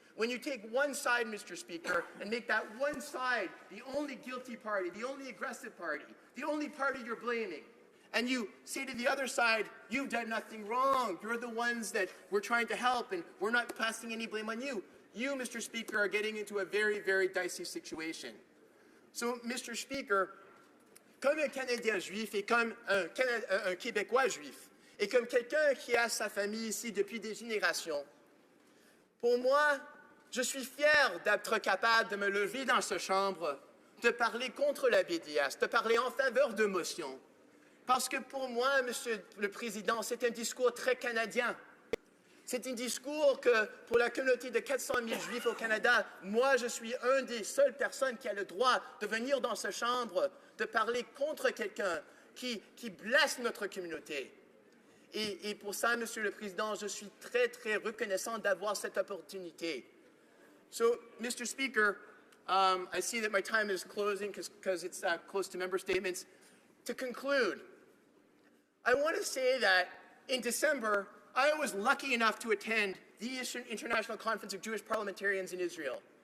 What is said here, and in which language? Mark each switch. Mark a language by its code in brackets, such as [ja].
[en] When you take one side, Mr. Speaker, and make that one side the only guilty party, the only aggressive party, the only party you're blaming, and you say to the other side, you've done nothing wrong. You're the ones that we're trying to help, and we're not passing any blame on you. You, Mr. Speaker, are getting into a very, very dicey situation. So, Mr. [fr] Speaker, comme un Canadien juif et comme un Québécois juif, et comme quelqu'un qui a sa famille ici depuis des générations, pour moi, je suis fier d'être capable de me lever dans cette chambre, de parler contre la BDS, de parler en faveur de motions. Parce que pour moi, Monsieur le Président, c'est un discours très canadien. C'est un discours que, pour la communauté de 400 000 Juifs au Canada, moi, je suis une des seules personnes qui a le droit de venir dans cette chambre, de parler contre quelqu'un qui blesse notre communauté. Et pour ça, Monsieur le Président, je suis très, très reconnaissant d'avoir cette opportunité. [en] So, Mr. Speaker, I see that my time is closing because it's close to member statements. To conclude, I want to say that in December, I was lucky enough to attend the International Conference of Jewish Parliamentarians in Israel.